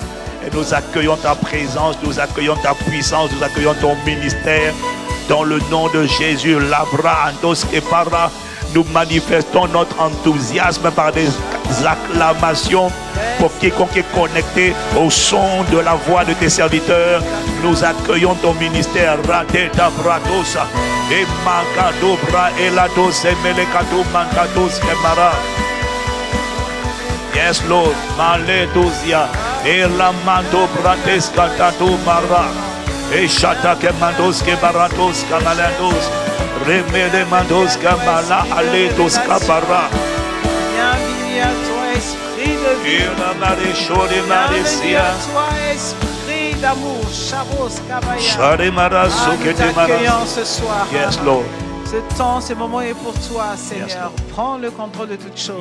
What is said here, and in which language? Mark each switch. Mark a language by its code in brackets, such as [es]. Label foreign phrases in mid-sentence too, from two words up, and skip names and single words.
[fr] Et nous accueillons ta présence, nous accueillons ta puissance, nous accueillons ton ministère. Dans le nom de Jésus, Labra, Andos, Kepara, nous manifestons notre enthousiasme par des acclamations pour quiconque est connecté au son de la voix de tes serviteurs. Nous accueillons ton ministère. Radeta Bradosa et Mankado Bra Elados et Melekado Mankados Kemara. [en] Yes, Lord. Maledozia et Lamando Bradeska Tato Mara et Shata Kemandos Kebarados Kamalandos Remede Mandos Kamala Aledos Kabara. [fr] Bienvenue à toi, esprit de vie. Bienvenue à toi, esprit d'amour. Chavos Kabaya. Nous t'accueillons ce soir. [en] Yes, Lord. [fr] Ce temps, ce moment est pour toi, Seigneur. [en] Yes, Lord. [fr] Prends le contrôle de toutes choses.